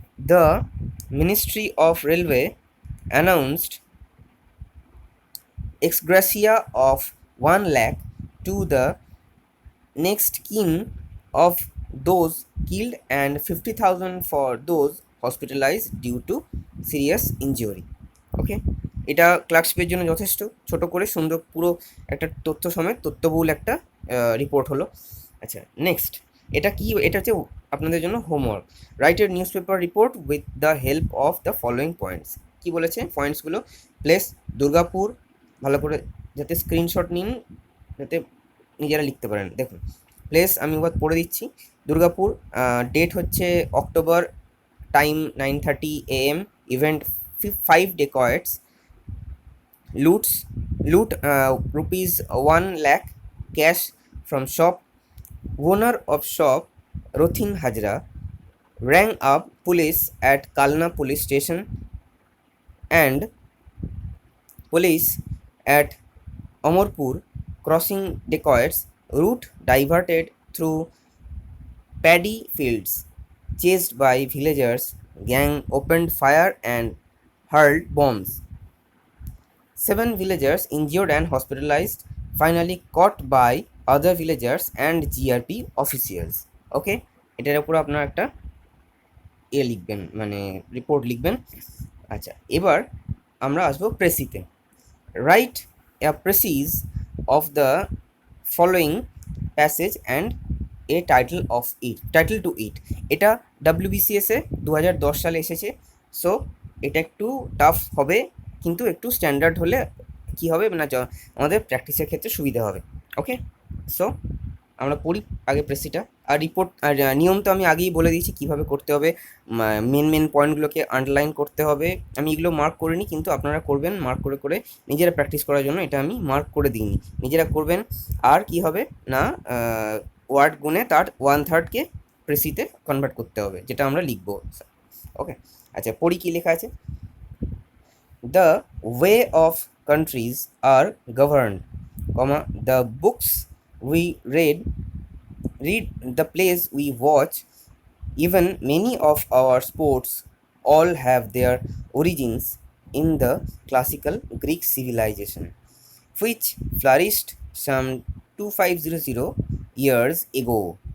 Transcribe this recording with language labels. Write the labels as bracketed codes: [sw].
[en] The Ministry of Railway announced ex gratia of 1 lakh to the next kin of those killed and 50,000 for those hospitalized due to serious injury. [bn] ওকে, এটা ক্লার্কশিপের জন্য যথেষ্ট ছোট করে সুন্দর পুরো একটা তথ্য সমেত তথ্যবহুল একটা রিপোর্ট হলো। আচ্ছা, নেক্সট এটা কি? এটা হচ্ছে আপনাদের জন্য homework. [en] Write a newspaper report with the help of the following points. [bn] কি বলেছে পয়েন্টসগুলো? প্লেস দুর্গাপুর, ভালো করে যাতে স্ক্রিনশট নিন, যাতে নিজেরা লিখতে পারেন। দেখুন, প্লেস আমি এবার পড়ে দিচ্ছি। [en] Durgapur, date হচ্ছে October, time 9:30 AM, event 5 dacoits, loot rupees 1 lakh cash from shop. Owner of shop Rothin Hajra rang up police at Kalna police station, and police at Amarpur crossing dacoits, route diverted through paddy fields. Chased by villagers, gang opened fire and hurled bombs. 7 villagers injured and hospitalized, finally caught by other villagers and GRP officials. [bn] ওকে, এটার উপর আপনারা একটা লিখবেন, মানে report লিখবেন। আচ্ছা, এবার আমরা আসবো প্রেসিতে। [en] Write a precis of the following passage and a title to it. [bn] এটা ডাব্লিউবিসিএসে 2010 সালে এসেছে, সো এটা একটু টাফ হবে, কিন্তু একটু স্ট্যান্ডার্ড হলে কী হবে না, আমাদের প্র্যাকটিসের ক্ষেত্রে সুবিধা হবে। ওকে, সো আমরা পড়ি আগে প্রেসিটা। আর রিপোর্ট আর নিয়ম তো আমি আগেই বলে দিয়েছি কীভাবে করতে হবে। মেন পয়েন্টগুলোকে আন্ডারলাইন করতে হবে। আমি এগুলো মার্ক করে নিই, কিন্তু আপনারা করবেন মার্ক করে করে নিজেরা প্র্যাকটিস করার জন্য। এটা আমি মার্ক করে দিইনি, নিজেরা করবেন। আর কি হবে না, ওয়ার্ড গুনে তার 1/3কে প্রেসিতে কনভার্ট করতে হবে, যেটা আমরা লিখবো। ওকে, আচ্ছা পড়ি কী লেখা আছে। [en] The way of countries are governed, the books we read, the plays we watch, even many of our sports all have their origins in the classical Greek civilization, which flourished some 2500 years ago.